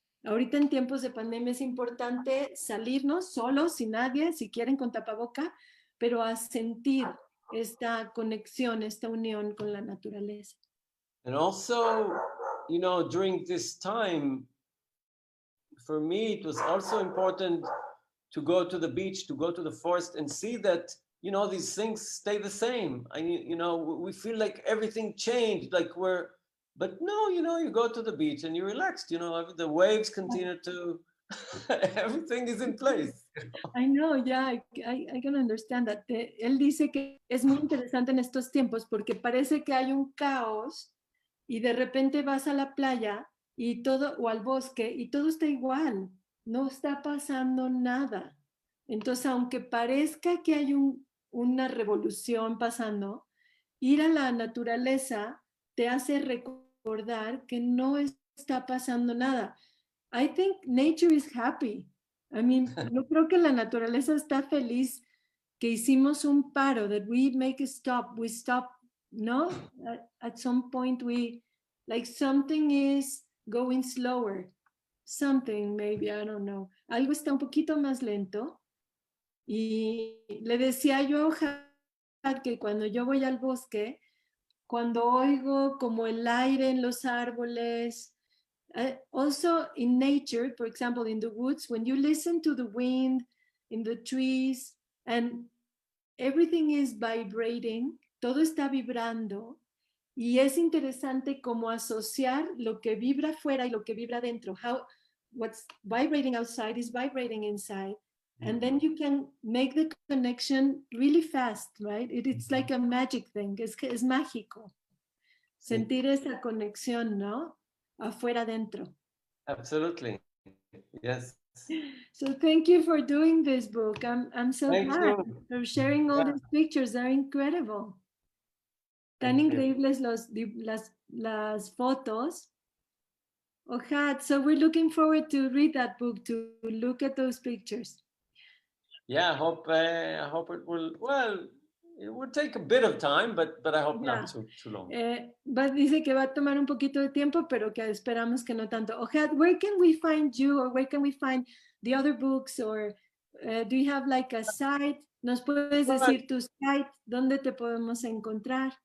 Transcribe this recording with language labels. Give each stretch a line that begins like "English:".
Spanish: Ahorita en tiempos de pandemia es importante salirnos solos, sin nadie, si quieren con tapaboca, pero a sentir esta conexión, esta unión con la naturaleza.
English: And also, you know, during this time, for me, it was also important to go to the beach, to go to the forest and see that, you know, these things stay the same. You know, we feel like everything changed, like but no, you know, you go to the beach and you're relaxed, you know, the waves continue to, everything is in place. I know, yeah, I can understand that.
Spanish: Él dice que es muy interesante en estos tiempos porque parece que hay un caos y de repente vas a la playa y todo, o al bosque, y todo está igual, no está pasando nada. Entonces, aunque parezca que hay una revolución pasando, ir a la naturaleza te hace recordar que no está pasando nada.
English: I think nature is happy. I mean,
Spanish: yo creo que la naturaleza está feliz que hicimos un paro,
English: that we make a stop, we stop,
Spanish: ¿no?
English: At some point like something is going slower. Something, maybe, I don't know.
Spanish: Algo está un poquito más lento. Y le decía yo a Ohad que cuando yo voy al bosque, cuando oigo como el aire en los árboles,
English: also in nature, for example, in the woods, when you listen to the wind in the trees and everything is vibrating,
Spanish: todo está vibrando y es interesante como asociar lo que vibra afuera y lo que vibra dentro.
English: What's vibrating outside is vibrating inside. And then you can make the connection really fast, right? It's like a magic thing,
Spanish: es mágico. Sentir esa conexión, ¿no? Afuera dentro.
English: Absolutely, yes. So thank you for doing this book. I'm so glad for sharing all these pictures. They're incredible.
Spanish: Tan increíbles las fotos.
English: Ohad, so we're looking forward to read that book, to look at those pictures. Yeah, I hope it will, well, It would take a bit of time, but I hope Yeah. not too long.
Spanish: Dice que va a tomar un poquito de tiempo, pero que esperamos que no tanto.
English: Ohad, where can we find you, or where can we find the other books, or do you have like a site?
Spanish: ¿Nos puedes decir tu site? ¿Dónde te podemos encontrar?